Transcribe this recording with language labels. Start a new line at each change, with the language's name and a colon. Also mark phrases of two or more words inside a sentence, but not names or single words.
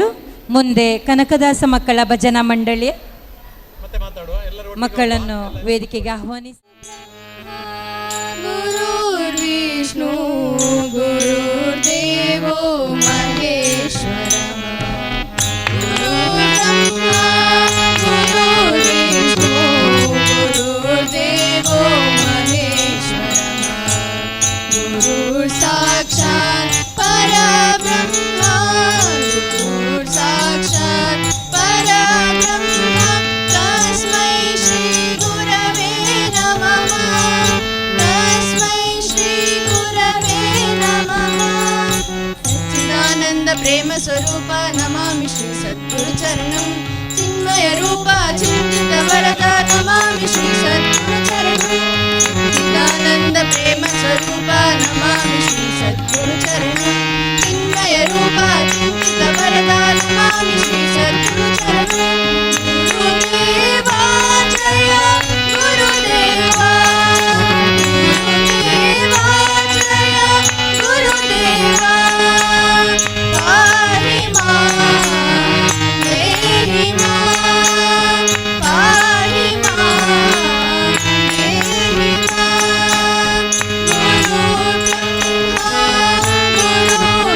Kannada: ಮುಂದೆ ಕನಕದಾಸ ಮಕ್ಕಳ ಭಜನಾ ಮಂಡಳಿಯ ಮಕ್ಕಳನ್ನು ವೇದಿಕೆಗೆ ಆಹ್ವಾನಿಸಿ.
Sanskrit: ಗುರುರ್ವಿಷ್ಣು ಗುರುರ್ದೇವೋ ಮಹೇಶ್ವರ ಗುರುರ್ಬ್ರಹ್ಮ ಗುರುರ್ವಿಷ್ಣು ಗುರುರ್ದೇವೋ ಮಹೇಶ್ವರ ಗುರುರ್ ಸಾಕ್ಷಾತ್ ಪರಬ್ರಹ್ಮ ಗುರುರ್ ಸಾಕ್ಷಾತ್ ಪರಬ್ರಹ್ಮ ತಸ್ಮೈ ಶ್ರೀ ಗುರವೇ ನಮಃ ತಸ್ಮೈ ಶ್ರೀ ಗುರವೇ ನಮಃ ಸಚ್ಚಿದಾನಂದ ಪ್ರೇಮ ಸ್ವರೂಪ ನಮಾಮಿ ಶ್ರೀ ಸದ್ಗುರು ಚರಣಂ ಚಿನ್ಮಯ ರೂಪ ಚಿಂತಿತ ವರದ ನಮಾಮಿ ಶ್ರೀ ಸದ್ಗುರು ಚರಣಂ ಚಿದಾನಂದ ಪ್ರೇಮ ಸ್ವರೂಪ ನಮಾಮಿ ಶ್ರೀ ಸದ್ಗುರು ಚರಣಂ ಚಿನ್ಮಯ ರೂಪ ಚಿಂತಿತ ವರದ ನಮಾಮಿ ಶ್ರೀ ಸದ್ಗುರು ಚರಣಂ ಗುರುದೇವಾ ಜಯ ಗುರುದೇವಾ ಗುರುದೇವಾ ಜಯ ಗುರುದೇವಾ ಪಾಹಿ ಮಾಂ ದೇಹಿ ಮಾಂ ಪಾಹಿ ಮಾಂ ದೇಹಿ ಮಾಂ ಗುರು ಬ್ರಹ್ಮ ಗುರು